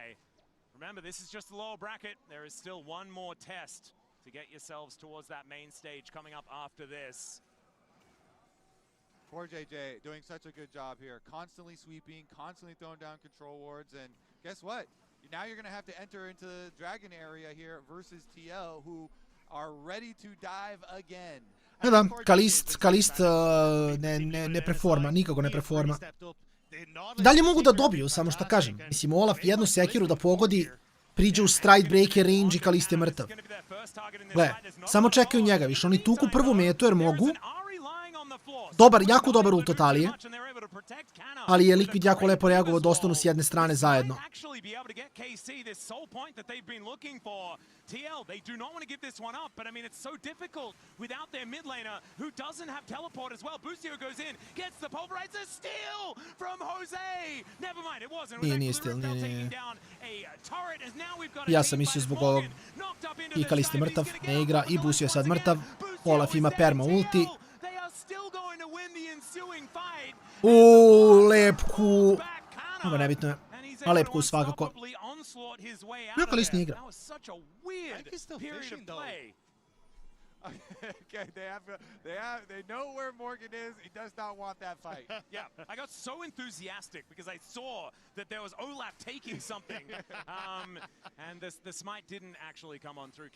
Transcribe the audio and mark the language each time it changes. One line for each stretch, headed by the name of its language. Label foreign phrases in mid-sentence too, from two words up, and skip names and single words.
English: Remember, this is just the lower bracket. There is still one more test to get yourselves towards that main stage coming up after this. Poor JJ doing such a good job here, constantly sweeping, constantly throwing down control wards, and guess what? Now you're going to have to enter into the dragon area here versus TL, who are ready to dive again.
Serbian: Da, Kalist ne performa, nikako ne performa. Dalje mogu da dobiju, samo što kažem. Mislim, Olaf jednu sekiru da pogodi, priđe u
English: stride breaker range
Serbian: i Kalist je mrtav. Gle, samo čekaju njega, više oni tuku prvu metu jer mogu. Dobar, jako dobar ult od Alije. Ali je Liquid jako lepo reagovao da ostanu s jedne strane zajedno.
English: TL, they do not want to give this one up, but I mean, it's so difficult without their mid laner who doesn't have teleport as well. Boostio goes in, gets the pulverizer, steal from Jose. Never mind, it wasn't.
Serbian: Nije stil, nije. Ja sam mislio zbog ovog. Ikalisti je mrtav, ne igra i Boostio je sad mrtav. Olaf ima
English: perma ulti.
Serbian: Lepku. Ovo nebitno je. A lepku svakako. Ikalist ne igra.
English: Okay, they know where Morgan is. He does not want that fight. Yeah, I got so enthusiastic because I saw that there was Olaf taking something, and the smite didn't actually come on through.